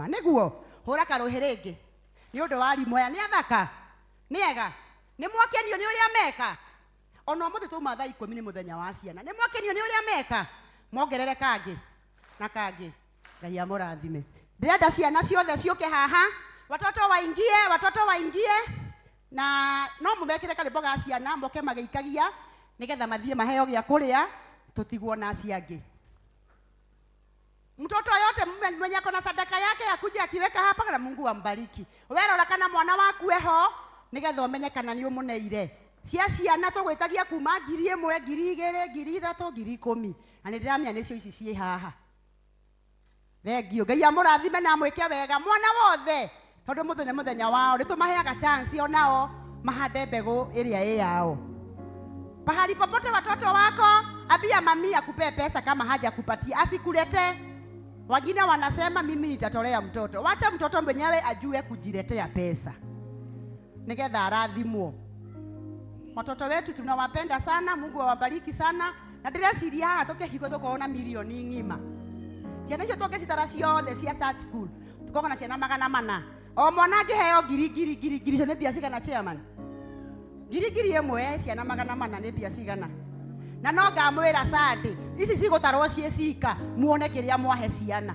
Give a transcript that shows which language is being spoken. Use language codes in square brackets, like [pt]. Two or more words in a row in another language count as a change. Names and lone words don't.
[ki] Nĩguo hũra karũhĩ rĩngĩ. Nĩ ũndũ wa arimũ aya nĩ athaka, nĩ ega, nĩ mwakenio nĩ ũrĩa meka. Ona ũmũthĩ twauma thaa 10 nĩ mũthenya wa ciana. Nĩ mwakenio nĩ ũrĩa meka. Mongerere kangĩ na kangĩ. Ngai amũrathime. Ndĩrenda ciana ciothe ciũke haha. [sw] Watoto waingie [ki] na no mũmekĩre karĩmbo ga ciana moke magĩikagia nĩgetha mathiĩ maheo gĩa kũrĩa tũtigwo na ciangĩ. [sw] Mtoto yote mwenye ako na sadaka yake akuje akiweka hapa na Mungu ambariki. [ki] Werora kana mwana waku eho nĩgetha ũmenye kana nĩ ũmũneire. Cia ciana tũgwĩtagia kuma 1,000, 2,000, 3,000, 10,000. Na nĩ ndĩramenya nĩcio ici ciĩ haha. Thengio. Ngai amũrathime na amwĩke wega mwana wothe. Tondũ mũthenya wao nĩ tũmaheaga chance onao mahande mbegũ ĩrĩa ĩ yao. [sw] Pahali popote watoto wako, ambia mami akupe pesa kama haja kupatia, asikulete. Wengine wanasema mimi nitatolea mtoto. Wacha mtoto mwenyewe ajue kujiletea pesa. [ki] Nigetha arathimwo. [sw] Watoto wetu tunawapenda sana, Mungu awabariki sana. [ki] Na ndĩreciria haha tũkĩhingwo tũkorwo milioni ng'ima. Ciana icio tũngĩcitara ciothe cia Church School tukorwo na ciana 400. O mwana angĩheo ngiri icio nĩ mbia cigana chairman? Ngiri ĩmwe ciana 400 nĩ mbia cigana? Na no ngamwĩra Sunday ici cigũtarwo ciĩ cika muone kĩrĩa mwahe ciana.